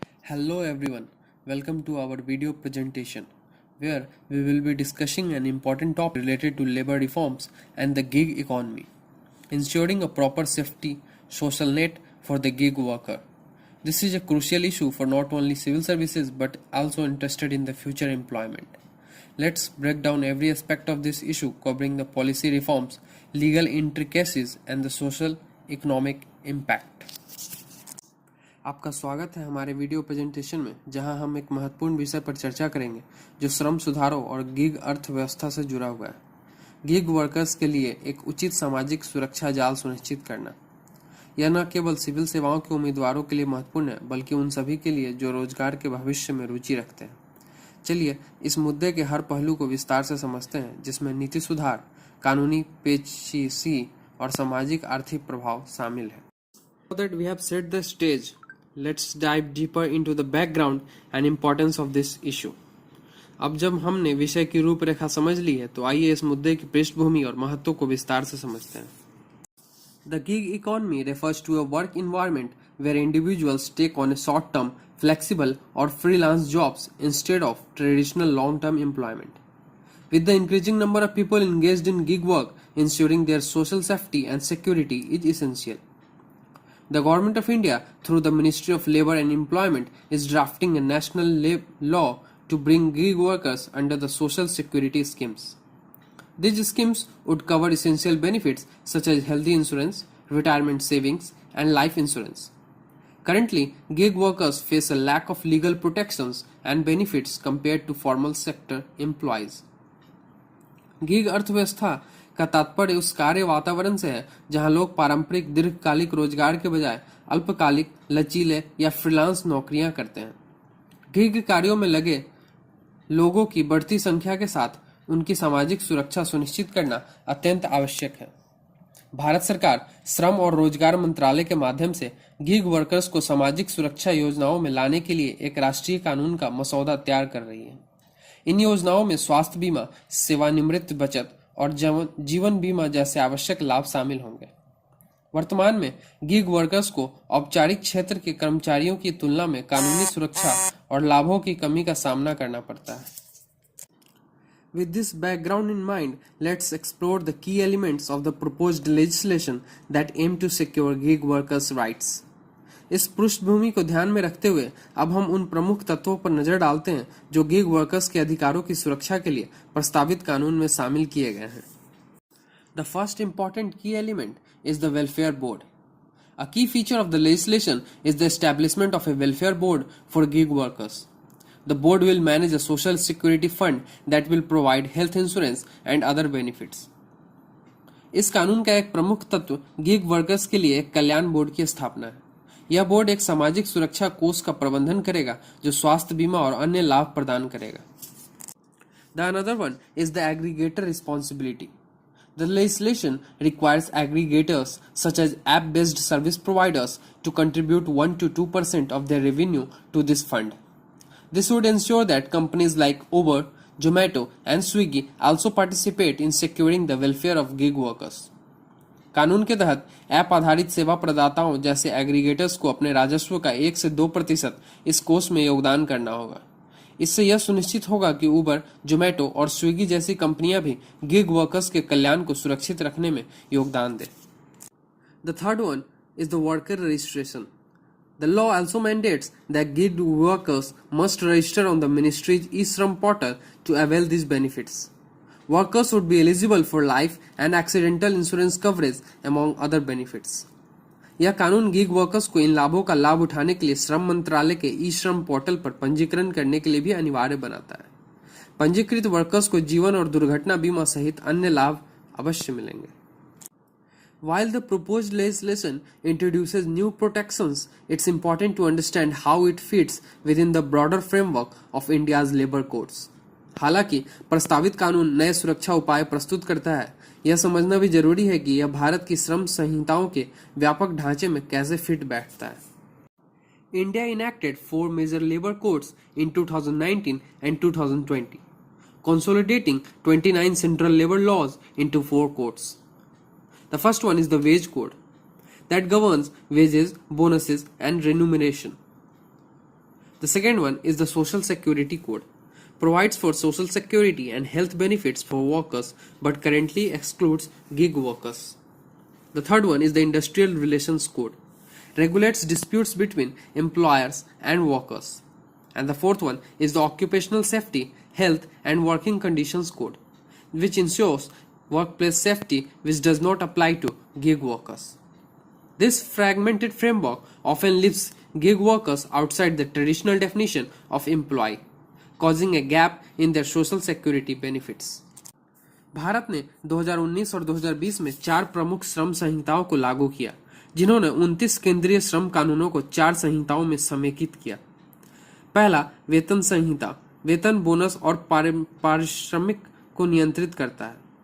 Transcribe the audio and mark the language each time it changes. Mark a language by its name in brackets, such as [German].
[English] Hello everyone, welcome to our video presentation where we will be discussing an important topic related to labor reforms and the gig economy, ensuring a proper safety social net for the gig worker. This is a crucial issue for not only civil services but also interested in the future employment. Let's break down every aspect of this issue covering the policy reforms, legal intricacies and the social economic impact. [Hindi] आपका स्वागत है हमारे video presentation में जहां हम एक महत्वपूर्ण विषय पर चर्चा करेंगे जो श्रम सुधारों और गिग अर्थव्यवस्था से जुड़ा हुआ है। गिग वर्कर्स के लिए एक उचित सामाजिक सुरक्षा जाल सुनिश्चित करना यह न केवल सिविल सेवाओं के उम्मीदवारों के लिए महत्वपूर्ण है बल्कि उन सभी के लिए जो रोजगार के भविष्य में रुचि रखते हैं। चलिए इस मुद्दे के हर पहलू को विस्तार से समझते हैं जिसमें नीति सुधार, कानूनी पेचीदगी और सामाजिक आर्थिक प्रभाव शामिल है। [English] Now that we have set the stage, let's dive deeper into the background and importance of this issue. [Hindi] अब जब हमने विषय की रूपरेखा समझ ली है तो आइए इस मुद्दे की पृष्ठभूमि और महत्व को विस्तार से समझते हैं। [English] The gig economy refers to a work environment where individuals take on a short-term, flexible or freelance jobs instead of traditional long-term employment. With the increasing number of people engaged in gig work, ensuring their social safety and security is essential. The Government of India, through the Ministry of Labour and Employment, is drafting a national law to bring gig workers under the social security schemes. These schemes would cover essential benefits such as health insurance, retirement savings, and life insurance. Currently, gig workers face a lack of legal protections and benefits compared to formal sector employees. [Hindi] Gig अर्थव्यवस्था का तात्पर्य उस कार्य वातावरण से है जहां लोग पारंपरिक दीर्घकालिक रोजगार के बजाय अल्पकालिक, लचीले या फ्रीलांस नौकरियां करते हैं। गिग कार्यों में लगे लोगों की बढ़ती संख्या के साथ उनकी सामाजिक सुरक्षा सुनिश्चित करना अत्यंत आवश्यक है। भारत सरकार श्रम और रोजगार मंत्रालय के माध्यम से गिग वर्कर्स को सामाजिक सुरक्षा योजनाओं में लाने के लिए एक राष्ट्रीय कानून का मसौदा तैयार कर रही है। इन योजनाओं में स्वास्थ्य बीमा, सेवानिवृत्ति बचत और जीवन बीमा जैसे आवश्यक लाभ शामिल होंगे। वर्तमान में गिग वर्कर्स को औपचारिक क्षेत्र के कर्मचारियों की तुलना में कानूनी सुरक्षा और लाभों की कमी का सामना करना पड़ता है। [English] With this background in mind, let's explore the key elements of the proposed legislation that aim to secure gig workers' rights. [Hindi] इस पृष्ठभूमि को ध्यान में रखते हुए अब हम उन प्रमुख तत्वों पर नजर डालते हैं जो गिग वर्कर्स के अधिकारों की सुरक्षा के लिए प्रस्तावित कानून में शामिल किए गए हैं। [English] The first important key element is the welfare board. A key feature of the legislation is the establishment of a welfare board for gig workers. The board will manage a social security fund that will provide health insurance and other benefits. [Hindi] इस कानून का एक प्रमुख तत्व gig workers के लिए एक कल्याण board की स्थापना है। यह बोर्ड एक सामाजिक सुरक्षा कोष का प्रबंधन करेगा जो स्वास्थ्य बीमा और अन्य लाभ प्रदान करेगा। [English] The another one is the aggregator responsibility. The legislation requires aggregators such as app-based service providers to contribute 1 to 2% of their revenue to this fund. This would ensure that companies like Uber, Zomato and Swiggy also participate in securing the welfare of gig workers. [Hindi] कानून के तहत app आधारित सेवा प्रदाताओं जैसे aggregators को अपने राजस्व का 1 से 2% इस कोष में योगदान करना होगा। इससे यह सुनिश्चित होगा कि उबर, जोमेटो और स्विगी जैसी कंपनियां भी गिग वर्कर्स के कल्याण को सुरक्षित रखने में योगदान दें। [English] The third one is the worker registration. The law also mandates that gig workers must register on the ministry's e-Shram portal to avail these benefits. Workers would be eligible for life and accidental insurance coverage among other benefits. [Hindi] यह कानून gig workers को इन लाभों का लाभ उठाने के लिए श्रम मंत्रालय के ई-श्रम पोर्टल पर पंजीकरण करने के लिए भी अनिवार्य बनाता है। पंजीकृत वर्कर्स को जीवन और दुर्घटना बीमा सहित अन्य लाभ अवश्य मिलेंगे। [English] While the proposed legislation introduces new protections, it's important to understand how it fits within the broader framework of India's labor codes. [Hindi] हालांकि प्रस्तावित कानून नए सुरक्षा उपाय प्रस्तुत करता है, यह समझना भी जरूरी है कि यह भारत की श्रम संहिताओं के व्यापक ढांचे में कैसे फिट बैठता है। [English] India enacted 4 major labor codes in 2019 and 2020, consolidating 29 central labor laws into 4 codes. The first one is the Wage Code that governs wages, bonuses and remuneration. The second one is the Social Security Code. Provides for social security and health benefits for workers but currently excludes gig workers. The third one is the Industrial Relations Code. Regulates disputes between employers and workers. And the fourth one is the Occupational Safety, Health and Working Conditions Code, which ensures workplace safety which does not apply to gig workers. This fragmented framework often leaves gig workers outside the traditional definition of employee, causing a gap in their social security benefits. [Hindi] Bharat ने 2019 और 2020 में 4 प्रमुख श्रम संहिताओं को लागू किया, जिन्होंने 29 केंद्रीय श्रम कानूनों को 4 संहिताओं में समेकित किया। पहला, वेतन संहिता वेतन, बोनस और पारिश्रमिक को नियंत्रित करता है।